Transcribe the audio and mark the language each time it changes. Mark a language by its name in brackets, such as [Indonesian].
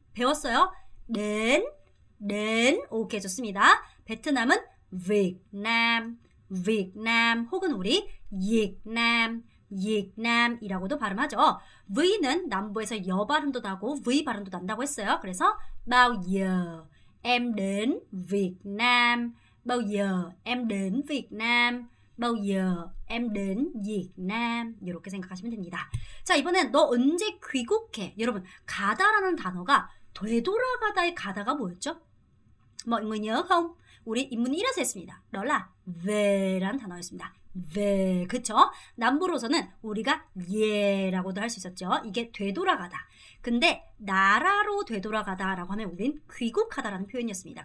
[Korean] 배웠어요? đến. 오케이, 좋습니다. 베트남은 Việt Nam 혹은 우리 Việt Nam이라고도 발음하죠. V는 남부에서 여 발음도 나고 V 발음도 난다고 했어요. [Vietnamese] 그래서 bao giờ em đến Việt Nam. bao giờ em đến Việt Nam. bao giờ em đến Việt Nam. [Korean] 이렇게 생각하시면 됩니다. 자, 이번엔 너 언제 귀국해? 여러분, 가다라는 단어가 되돌아가다의 가다가 뭐였죠? [Vietnamese] mọi người nhớ không? [Korean] 우리 인문 1에서 했습니다. [Vietnamese] đó là ve [Korean] 라는 단어였습니다. [Vietnamese] về, 그쵸? [Korean] 남부로서는 우리가 예라고도 할 수 있었죠. 이게 되돌아가다. 근데 나라로 되돌아가다라고 하면 우린 귀국하다라는 표현이었습니다.